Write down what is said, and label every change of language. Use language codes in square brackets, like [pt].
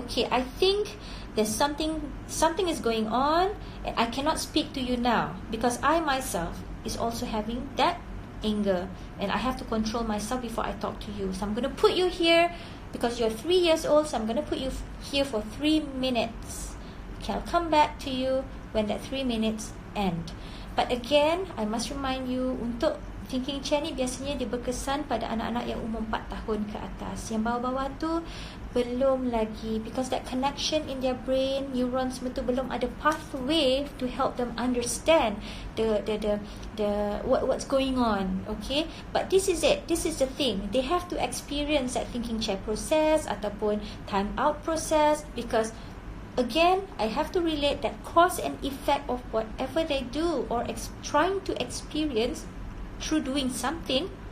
[en] Okay, I think there's something is going on and I cannot speak to you now because I myself is also having that anger and I have to control myself before I talk to you. So I'm going to put you here because you're 3 years old. So I'm going to put you here for 3 minutes. Okay, I'll come back to you when that 3 minutes end. But again, I must remind you, [ms] untuk thinking chair ni biasanya dia berkesan pada anak-anak yang umur 4 tahun ke atas. Yang bawah-bawah tu belum lagi, [en] because that connection in their brain, neurons [ms] semua tu belum ada [en] pathway to help them understand the what's going on. Okay, but this is it. This is the thing. They have to experience that thinking chair process ataupun time out process, because again, I have to relate that cause and effect of whatever they do or trying to experience through doing something.